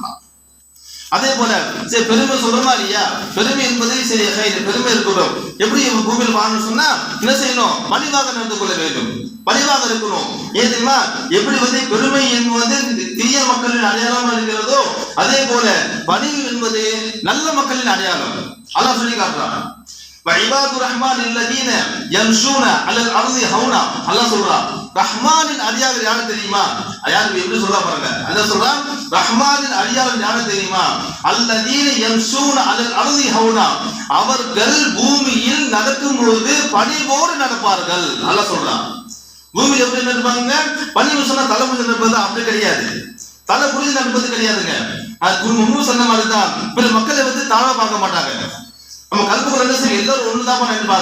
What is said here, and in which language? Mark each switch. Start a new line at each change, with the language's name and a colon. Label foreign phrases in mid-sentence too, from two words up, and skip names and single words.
Tamil: அதே போல சரி பெருமை சொல்றோமா இல்லையா? பெருமை என்பதை சரி பெருமை இருக்கட்டும். எப்படி பூமியில் வாழணும் சொன்னா என்ன செய்யணும்? பணிவாக நடந்து கொள்ள வேண்டும், பணிவாக இருக்கணும். ஏன் தெரியுமா? எப்படி வந்து பெருமை என்பது தீய மக்களின் அடையாளமா இருக்கிறதோ அதே போல பணிவு என்பது நல்ல மக்களின் அடையாளம். அல்லாஹ் சொல்லி காட்டுறான்,
Arabic: وعباد الرحمن الذين يمشون على الارض هونا.
Tamil: அல்லாஹ் சொல்றான் ரஹ்மானின் அடியார்கள் யாரு தெரியுமா? யாரு எப்படி சொல்றா பாருங்க. அல்லாஹ் சொல்றான் ரஹ்மானின் அடியார்கள் யாரு தெரியுமா?
Arabic: الذين يمشون على الارض هونا,
Tamil: அவர்கள் பூமியில் நடக்கும் பொழுது பணிவோடு நடப்பார்கள். அல்லாஹ் சொல்றான் பூமியில் எப்படி நடப்பாங்க? பணிவு சொன்னா தலை புரிஞ்சு நடப்பது அப்படி கிடையாது, தலை புரிஞ்சு நடப்பது கிடையாதுங்க. அது முன்னூறு சொன்ன மாதிரி தான். பிற மக்களை வந்து தாழ்வா பார்க்க மாட்டாங்க. நம்ம கல்புகள் என்ன செய்யும்? எல்லாரும் ஒண்ணுதான் நினைப்பாங்க.